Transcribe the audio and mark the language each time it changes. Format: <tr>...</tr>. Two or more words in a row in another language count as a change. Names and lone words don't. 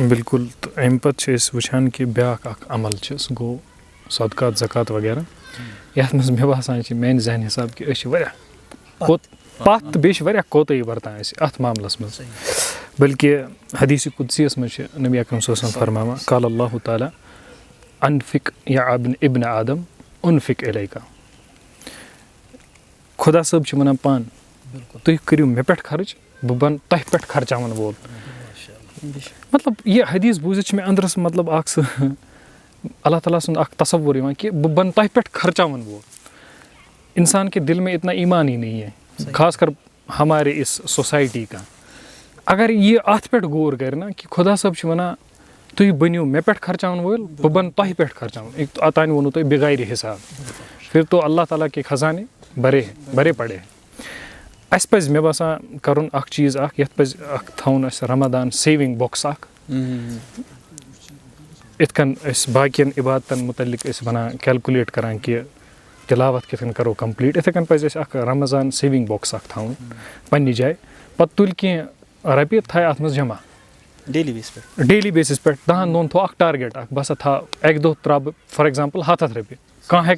<ks>بِلکُل تہٕ اَمہِ پَتہٕ چھِ أسۍ وٕچھان کہِ بیٛاکھ اَکھ عمل چھِ سُہ گوٚو صدقات زکات وغیرہ یَتھ منٛز مےٚ باسان چھِ میٛانہِ ذہنہٕ حِساب کہِ أسۍ چھِ واریاہ پَتھ تہٕ بیٚیہِ چھِ واریاہ کوتٲہی وَرتان أسۍ اَتھ معاملَس منٛز بٔلکہِ حدیٖثِ قُدسیَس منٛز چھِ نبی اکرم</ks> <ar>صلی اللہ علیہ وسلم</ar> <ks>فرماوان</ks> <ar>قال اللہ تعالیٰ انفق یا ابن آدم انفق الیکا</ar> <ks>خۄدا صٲب چھِ وَنان پانہٕ تُہۍ کٔرِو مےٚ پٮ۪ٹھ خرٕچ بہٕ بَنہٕ تۄہہِ پٮ۪ٹھ خرچاوَن وول مطلب یہِ حدیٖث بوٗزِتھ چھِ مےٚ أنٛدرَس مطلب اَکھ سُہ اللہ تعالیٰ سُنٛد اَکھ تصوُر یِوان کہِ بہٕ بَنہٕ تۄہہِ پٮ۪ٹھ خرچاوَن وول</ks> <ur>اِنسان کے دِل میں اتنا ایمان ہی نہیں ہے خاص کر ہمارے اس سوسایٹی کا</ur> <ks>اگر یہِ اَتھ پٮ۪ٹھ غور کَرِ نا کہِ خۄدا صٲب چھِ وَنان تُہۍ بٔنِو مےٚ پٮ۪ٹھ خرچاوَن وٲلۍ بہٕ بَنہٕ تۄہہِ پٮ۪ٹھ خرچاوُن اوٚتانۍ ووٚنوُ تۄہہِ بِغیر حِساب</ks> <ur>پھر تو اللہ تعالیٰ کے خزانے بَرے پَڑے</ur> <ks>اَسہِ پَزِ مےٚ باسان کَرُن اَکھ چیٖز اَکھ یَتھ پَزِ اَکھ تھاوُن اَسہِ رمضان</ks> <en>saving box</en> <ks>اَکھ یِتھ کٔنۍ أسۍ باقٕیَن عبادتَن مُتعلِق ٲسۍ وَنان کیلکُلیٹ کَران کہِ تِلاوت کِتھ کٔنۍ کَرو کَمپٕلیٖٹ یِتھَے کٔنۍ پَزِ اَسہِ اَکھ رمضان</ks> <en>saving box</en> <ks>اَکھ تھاوُن پنٛنہِ جایہِ پَتہٕ تُلہِ کینٛہہ رۄپیہِ تھایہِ اَتھ منٛز جمع</ks> <en>daily basis</en> <ks>پٮ۪ٹھ 10 دۄہَن تھوٚو اَکھ ٹارگیٹ اَکھ بہٕ ہسا تھاو اَکہِ دۄہ ترٛاوٕ بہٕ</ks> <en>for example</en> <ks>100 رۄپیہِ کانٛہہ ہیٚکہِ</ks>